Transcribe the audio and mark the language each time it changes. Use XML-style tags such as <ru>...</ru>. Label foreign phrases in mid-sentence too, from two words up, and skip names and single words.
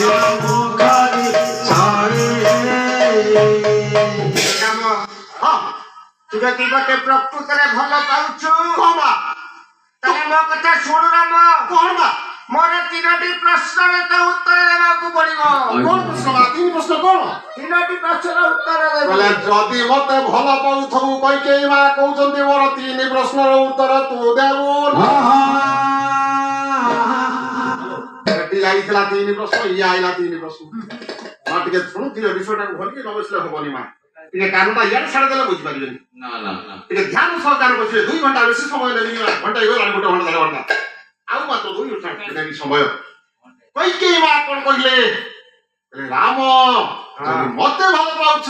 <or>ମୁଖରେ ଛାଏ। ତୁ ଯଦି ମତେ ପ୍ରକୃତରେ ଭଲ ପାଉଛୁ ତାହେଲେ ମୋ କଥା ଶୁଣୁ ରାମ। କଣ ମା? ମୋର 3ଟି ପ୍ରଶ୍ନର ତ ଉତ୍ତର ଦେବାକୁ ପଡିବ। କୋନ ପ୍ରଶ୍ନ ମା ତିନ ପ୍ରଶ୍ନ କୋନ 3টি ପ୍ରଶ୍ନର ଉତ୍ତର ଦେବ। ବୋଲେ ଯଦି ମତେ ଭଲ ପାଉଥିବୁ କହିକି ମା কହୁଛନ୍ତି ମୋର ତିନି ପ୍ରଶ୍ନର ଉତ୍ତର ତୁ ଦେବୁ ଏଠି ଯାଇଥିଲା ତିନି ପ୍ରଶ୍ନ ଇଏ ଆଇଲା ତିନି ପ୍ରଶ୍ନ ମା ଟିକେ ଶୁଣୁଥିଲେ ବିଷୟଟାକୁ ଭଲକି ନ ବସିଲେ ହବନି ମା ଟିକେ କାନଟା ଇଆଡେ ଛାଡି ଦେଲେ ବୁଝିପାରିବେନି ନା ନା ନା ଟିକେ ଧ୍ୟାନ ସହକାରେ ବସିବେ 2 ଘଣ୍ଟା ବେଶୀ ସମୟ ନେବି ମା ଘଣ୍ଟା ହେଇଗଲାଣି 1 ଘଣ୍ଟା 1.5 ଘଣ୍ଟା ଆଉ ମାତ୍ର 2 ଘଣ୍ଟା ନେବି ସମୟ କଇକେଇ ମା କଣ କହିଲେ ରାମ ଯଦି ମତେ ଭଲ ପାଉଛୁ</or>